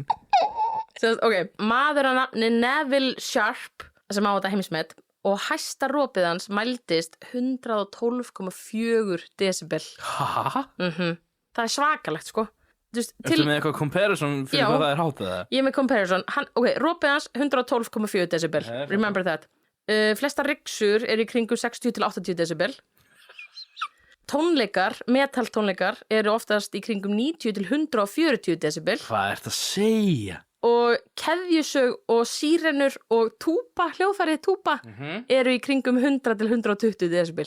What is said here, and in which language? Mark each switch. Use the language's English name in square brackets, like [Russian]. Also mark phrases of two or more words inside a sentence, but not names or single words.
[Icelandic] Ok, maður að nafni Neville Sharp sem á þetta heimsmet og hæsta rópið hans mældist 112,4 decibel. Hæ? Það er svakalegt, sko. Ertu með eitthvað comparison fyrir Já. hvað það er hátt eða? Ég er með comparison. Ok, rópið hans 112,4 decibel. [English] Remember that. [Icelandic] Flesta ryksur eru í kringum 60 til 80 decibel. Tónleikar, metaltónleikar eru oftast í kringum 90 til 140 decibel. Hvað ert að segja? Og keðjusög og sírenur og túpa, hljóðfærið túpa eru í kringum 100 til 120 decibel.